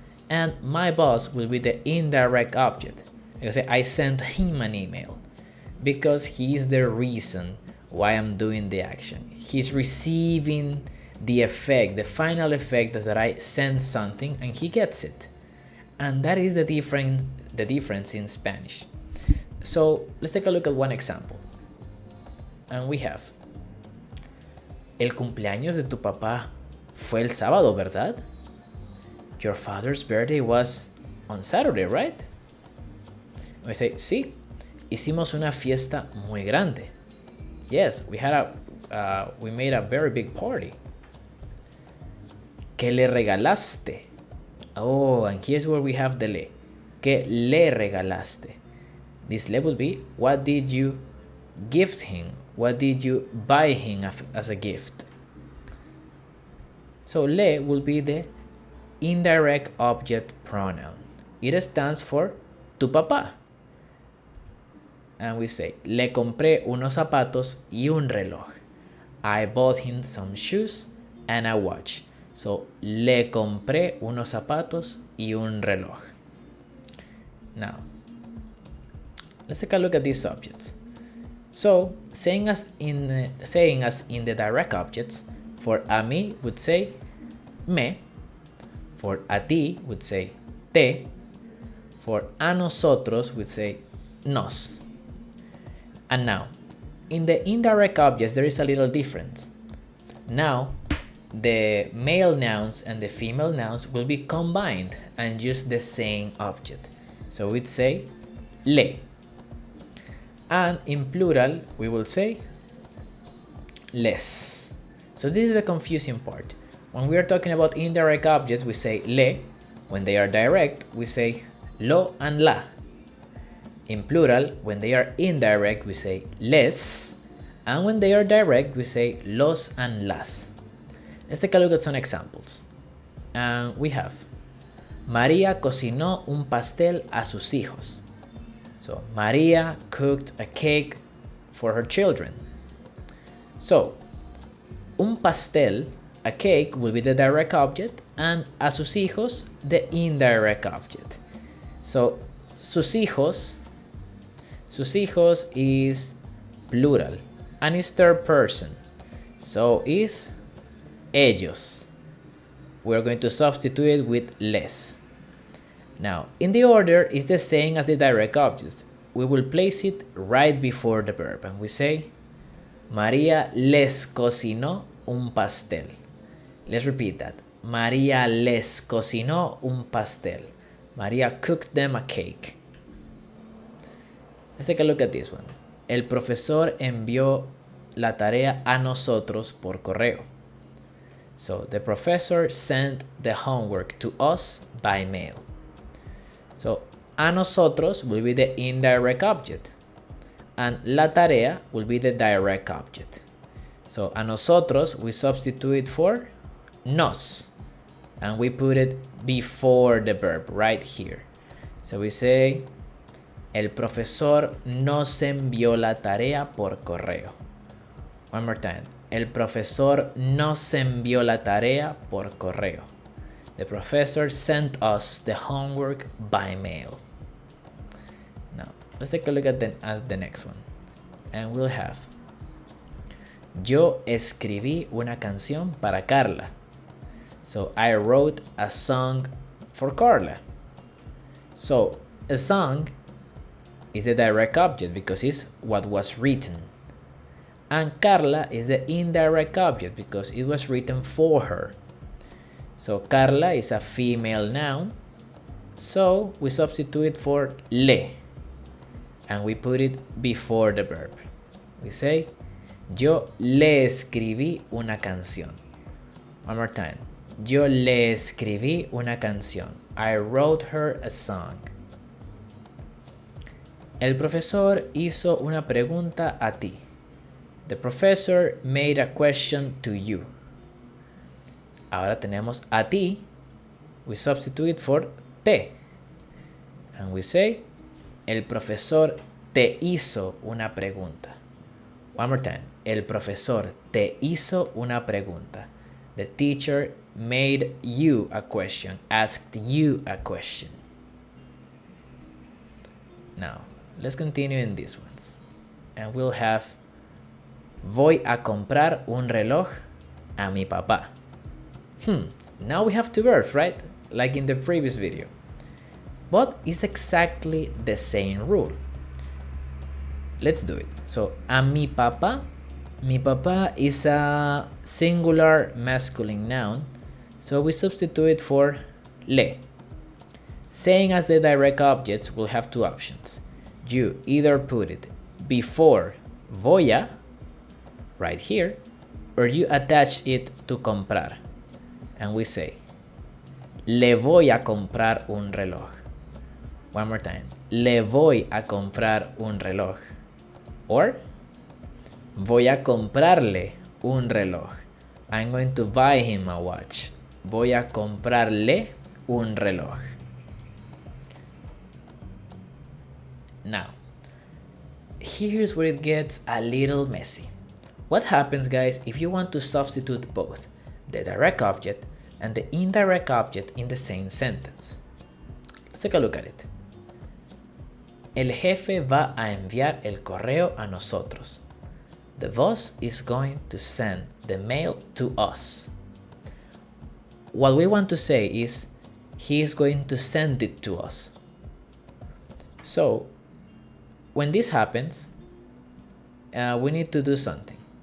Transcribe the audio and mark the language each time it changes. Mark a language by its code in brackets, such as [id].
[en] And my boss will be the indirect object. I say I sent him an email because he is the reason why I'm doing the action. He's receiving the effect, the final effect that I send something and he gets it. And that is the difference in Spanish. So let's take a look at one example. And we have, [es] el cumpleaños de tu papá fue el sábado, ¿verdad? [en] Your father's birthday was on Saturday, right? We say, [es] sí, hicimos una fiesta muy grande. [en] Yes, we made a very big party. [es] ¿Qué le regalaste? [en] Oh, and here's where we have the le. [es] ¿Qué le regalaste? [en] This le will be, what did you gift him? What did you buy him as a gift? So le will be the indirect object pronoun. It stands for tu papá. And we say, [es] le compré unos zapatos y un reloj. [en] I bought him some shoes and a watch. [es] So, le compré unos zapatos y un reloj. [en] Now, let's take a look at these subjects. So, saying as in the direct objects, for a mí would say me, for a ti would say te, for a nosotros would say nos. And now, in the indirect objects, there is a little difference. Now, the male nouns and the female nouns will be combined and use the same object. So we'd say le. And in plural, we will say les. So this is the confusing part. When we are talking about indirect objects, we say le. When they are direct, we say lo and la. In plural, when they are indirect, we say les. And when they are direct, we say los and las. Let's take a look at some examples. [es] And we have, María cocinó un pastel a sus hijos. [en] So, María cooked a cake for her children. So, un pastel, a cake, will be the direct object, and a sus hijos, the indirect object. So, sus hijos is plural, and is third person. So, is ellos. We're going to substitute it with les. Now, in the order is the same as the direct objects. We will place it right before the verb and we say, [es] María les cocinó un pastel. [en] Let's repeat that. [es] María les cocinó un pastel. [en] María cooked them a cake. Let's take a look at this one. [es] El profesor envió la tarea a nosotros por correo. [en] So the professor sent the homework to us by mail. So a nosotros will be the indirect object, and la tarea will be the direct object. So a nosotros we substitute for nos, and we put it before the verb right here. So we say, [es] el profesor nos envió la tarea por correo. [en] One more time. [es] El profesor nos envió la tarea por correo. [en] The professor sent us the homework by mail. Now, let's take a look at the next one. And we'll have, [es] yo escribí una canción para Carla. [en] So I wrote a song for Carla. So a song is the direct object because it's what was written. And Carla is the indirect object because it was written for her. So Carla is a female noun. So we substitute for le. And we put it before the verb. We say, [es] yo le escribí una canción. [en] One more time. [es] Yo le escribí una canción. [en] I wrote her a song. [es] El profesor hizo una pregunta a ti. [en] The professor made a question to you. [es] Ahora tenemos a ti. [en] We substitute for te. And we say, [es] el profesor te hizo una pregunta. [en] One more time. [es] El profesor te hizo una pregunta. [en] The teacher made you a question, asked you a question. Now, let's continue in these ones. And we'll have, [es] voy a comprar un reloj a mi papá. [en] Now we have two verbs, right? Like in the previous video. But it's exactly the same rule. Let's do it. So, a mi papá is a singular masculine noun. So we substitute for le. Saying as the direct objects, we'll have two options. You either put it before voy a, right here, or you attach it to comprar. And we say, [es] le voy a comprar un reloj. [en] One more time. [es] Le voy a comprar un reloj. Or, voy a comprarle un reloj. [en] I'm going to buy him a watch. [es] Voy a comprarle un reloj. [en] Now, here's where it gets a little messy. What happens, guys, if you want to substitute both the direct object and the indirect object in the same sentence? Let's take a look at it. [es] El jefe va a enviar el correo a nosotros. [en] The boss is going to send the mail to us. What we want to say is, he is going to send it to us. So, when this happens, we need to do something.